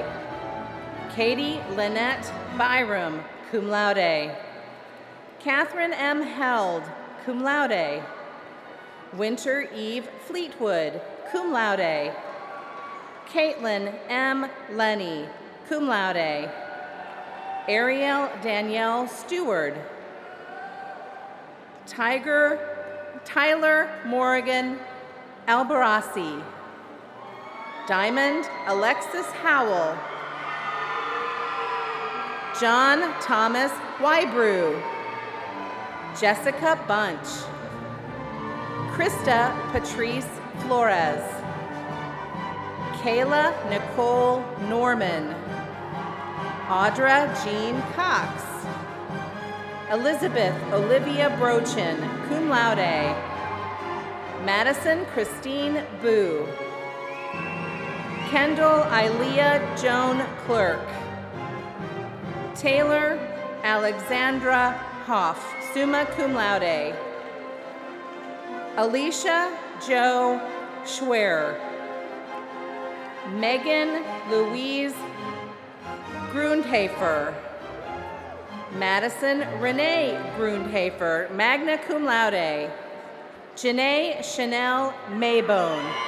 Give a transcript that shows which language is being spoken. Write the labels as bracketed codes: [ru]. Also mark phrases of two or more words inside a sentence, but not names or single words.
[en] Katie Lynette Byram, [la] cum laude. [en] Catherine M. Held, [la] cum laude. [en] Winter Eve Fleetwood, [la] cum laude. [en] Caitlin M. Lenny, [la] cum laude. [en] Ariel Danielle Stewart. Tyler Morgan Albarasi. Diamond Alexis Howell. John Thomas Wybrew, Jessica Bunch, Krista Patrice Flores, Kayla Nicole Norman, Audra Jean Cox, Elizabeth Olivia Brochin, [la] cum laude, [en] Madison Christine Boo, Kendall Ilea Joan Clerk, Taylor Alexandra Hoff, [la] summa cum laude, [en] Alicia Jo Schwer, Megan Louise Grundhafer, Madison Renee Grundhafer, [la] magna cum laude, [en] Janae Chanel Maybone,